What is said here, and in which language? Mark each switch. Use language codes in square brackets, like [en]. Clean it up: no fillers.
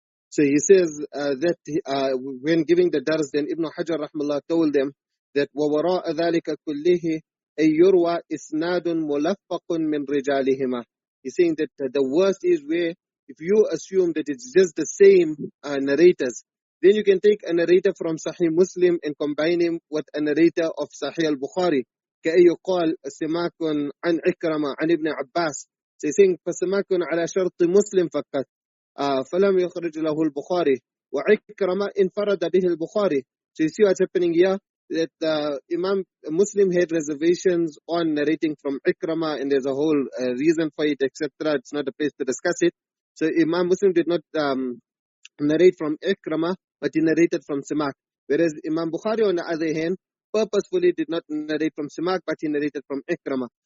[en] So he says that when giving the dars, then Ibn Hajar rahmallah told them that [ar] وَوَرَاءَ ذَلِكَ كُلِّهِ أَن يُرْوَى إِسْنَادٌ مُلَفَّقٌ مِّن رِجَالِهِمَا. [en] He's saying that the worst is where if you assume that it's just the same narrators, then you can take a narrator from Sahih Muslim and combine him with a narrator of Sahih al-Bukhari. [ar] كأن يقال سماك عن عكرمة عن ابن عباس. [en] So he's saying [ar] فسماك على شرط مسلم فقط فلم يخرج له البخاري وعكرمة انفرد به البخاري. [en] So you see what's happening here, that Imam Muslim had reservations on narrating from Ikrama, and there's a whole reason for it, etc. It's not a place to discuss it. So Imam Muslim did not narrate from Ikrama, but he narrated from Simak. Whereas Imam Bukhari, on the other hand, purposefully did not narrate from Simak, but he narrated from Ikrama.